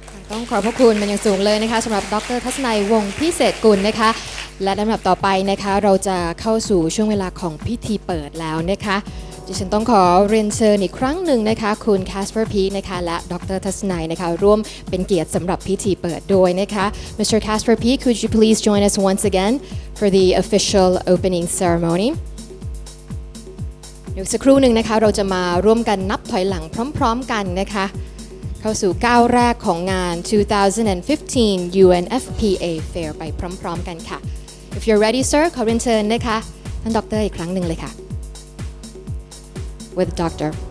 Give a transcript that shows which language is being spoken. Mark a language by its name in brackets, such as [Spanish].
[Thai] ต้องขอบพระคุณเป็นอย่างสูงเลยนะคะสำหรับดร.ทัศนัยวงศ์พิเศษกุลนะคะและลำดับต่อไปนะคะเราจะเข้าสู่ช่วงเวลาของพิธีเปิดแล้วนะคะดิฉันต้องขอเรียนเชิญอีกครั้งหนึ่งนะคะคุณ Caspar Peek นะคะและดร. ทัศนัยนะคะร่วมเป็นเกียรติสำหรับพิธีเปิดด้วยนะคะ Mr. [English] Caspar Peek, could you please join us once again for the official opening ceremony? [Thai] เดี๋ยวสักครู่หนึ่งนะคะเราจะมาร่วมกันนับถอยหลังพร้อมๆกันนะคะเข้าสู่ก้าวแรกของงาน 2015 UNFPA FAIR ไปพร้อมๆกันค่ะ [English] If you're ready sir [Thai] ขอเรียนเชิญนะคะท่านดร.อีกครั้งหนึ่งเลยค่ะ With Dr.